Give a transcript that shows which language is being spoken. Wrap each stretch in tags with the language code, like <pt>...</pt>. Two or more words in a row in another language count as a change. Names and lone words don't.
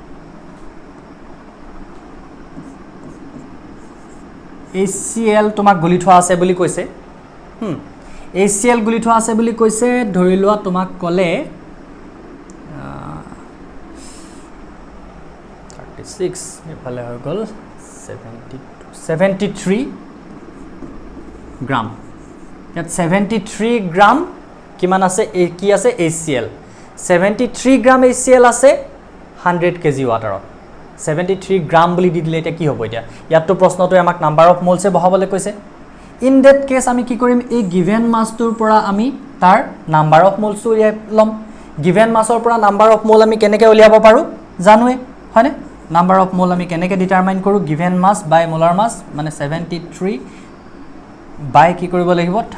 <as>HCl তোমাক গুলি থোৱা আছে বুলি কৈছে HCl গুলি থোৱা আছে বুলি কৈছে ধৰি লোৱা তোমাক ক'লে 36 এফালে হৈ গল 73 গ্রাম ইয়াত 73 গ্রাম কিমান আছে কি আছে HCl 73 গ্রাম HCl আছে 100 কেজি ওয়াটাৰত 73 গ্রাম বুলি দি দিলে এটা কি হ'ব এতিয়া ইয়াতো প্ৰশ্নটো আমাক</as> <en>number of moles</en> <as>বহাবলৈ কৈছে</as> <en>in that case</en> <as>আমি কি কৰিম এই</as> <en>given mass</en> <as>পৰা আমি তাৰ</as> <en>number of moles</en> <as>উলিয়াই লম</as> <en>given mass</en> <as>পৰা</as> <en>number of mole</en> <as>আমি কেনেকৈ উলিয়াব পাৰো জানোৱে হয়নে</as> <en>number of mole</en> <as>আমি কেনেকৈ ডিটাৰমাইন কৰো</as> <en>given mass by molar mass</en> <as>মানে 73 বাই কি কৰিব লাগিব</as>